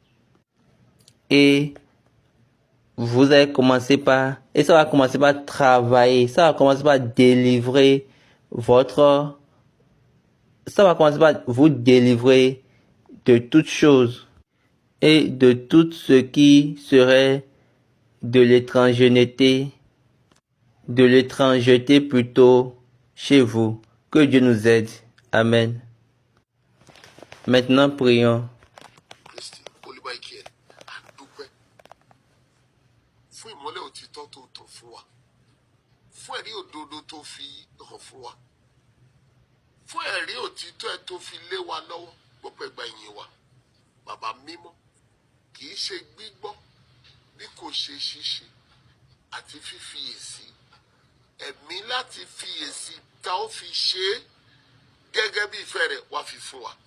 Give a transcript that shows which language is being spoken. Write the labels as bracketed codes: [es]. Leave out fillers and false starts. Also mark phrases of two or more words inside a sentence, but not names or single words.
[fr] Et vous allez commencer par, et ça va commencer par travailler, ça va commencer par délivrer ça va commencer par vous délivrer de toutes choses et de tout ce qui serait de l'étrangeté plutôt chez vous. Que Dieu nous aide. Amen. Maintenant, prions. [yo] Kristi olúwaìkí ẹ àdúpẹ́ fún ìmọ́lẹ̀ òtítọ́ tó tàn fún wa fún ẹ̀rí òdodo tó fi hàn fún wa, fún ẹ̀rí òtítọ́ ẹ̀ tó fi lé wa lọ́wọ́ gbogbo ẹgbà ìyìn wa. Bàbá mímọ́, kì í ṣe gbígbọ́ bí kò ṣe ṣíṣe àti fífiyèsí, ẹ̀mí láti fiyèsí tá ó fi ṣe é gẹ́gẹ́ bí ìfẹ́ rẹ̀ wá fi fún wa.